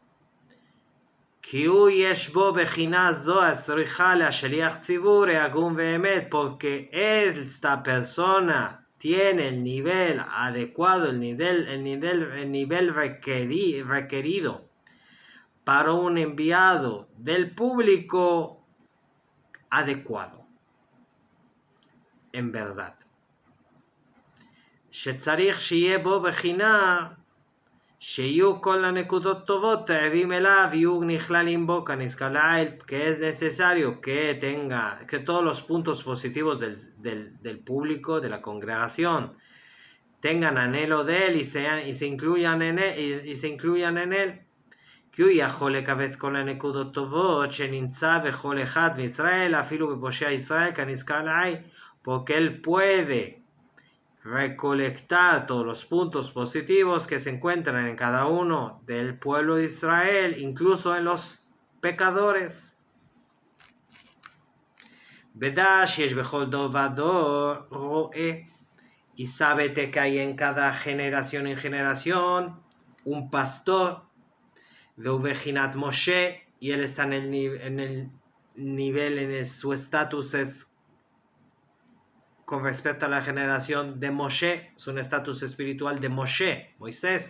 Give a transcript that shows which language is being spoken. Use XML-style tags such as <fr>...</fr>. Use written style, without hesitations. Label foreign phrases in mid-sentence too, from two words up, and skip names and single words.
<es>Porque esta persona tiene el nivel adecuado, el nivel requerido para un enviado del público adecuado, en verdad.</es> <he>שצריך שיהיה בו בחינה שיהיו כל הנקודות טובות תאבים אליו יהיו נכללים בו כנזכר לעיל,</he> <es>que es necesario que todos los puntos positivos del público, de la congregación, tengan anhelo de él y se incluyan en él.</es> <he>כי הוא יכול לקבץ כל הנקודות טובות שנמצא בכל אחד מישראל אפילו בפושע ישראל כנזכר לעיל,</he> <es>porque él puede recolectar todos los puntos positivos que se encuentran en cada uno del pueblo de Israel, incluso en los pecadores. Y sábete que hay en cada generación un pastor de Ubejinat Moshe, y él está en el nivel, su estatus es con respecto a la generación de Moshe, es un estatus espiritual de Moshe, Moisés.</es>